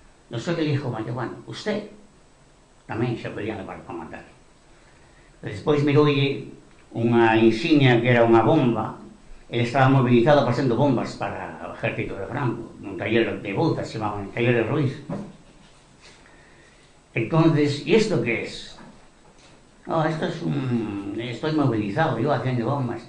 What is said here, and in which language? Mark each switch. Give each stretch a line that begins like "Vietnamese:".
Spanish: No soy el hijo mayor,
Galician: bueno, usted tamén xa podían levar para matar. Despois miroulle unha insignia que era unha bomba, ele estaba mobilizado pasando bombas para o ejército de Franco, nun taller de Bouzas, se chamaban taller de Ruiz.
Spanish: Entonces, ¿y esto qué es? No, esto es estoy movilizado, yo haciendo bombas.